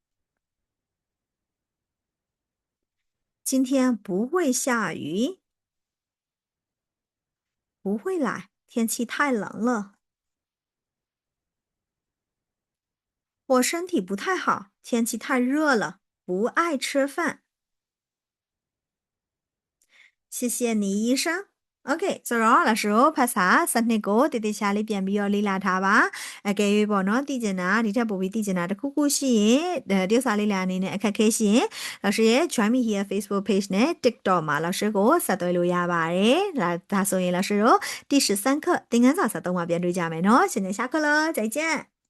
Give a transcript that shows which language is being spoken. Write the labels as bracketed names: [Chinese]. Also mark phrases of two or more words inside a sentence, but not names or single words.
[Chinese] 今天不会下雨，不会来，天气太冷了。我身体不太好，天气太热了，不爱吃饭。谢谢你，医生。 [Burmese] OK，ဆိုတော့လာရှိုးဖတ်စာစနစ်ကိုတည်တည်ချာလေးပြန်ပြီးတော့လေ့လာထားပါအကယ်၍ပေါ့နော်သိကျင်တာဒီထက်ပိုပြီးသိကျင်တာတစ်ခုခုရှိရင်တရုပ်စာလေးလာအနေနဲ့အခက်ခဲရှိရင်လာရှိရဲ့ Join Me Here Facebook Page နဲ့ TikTok မှာလာရှိကိုဆက်သွယ်လို့ရပါတယ်ဒါဆိုရင်လာရှိတော့第13课သင်ခန်းစာ73မှာပြန်တွေ့ကြမယ်နော်ရှင်နေ [Chinese] 下课了再见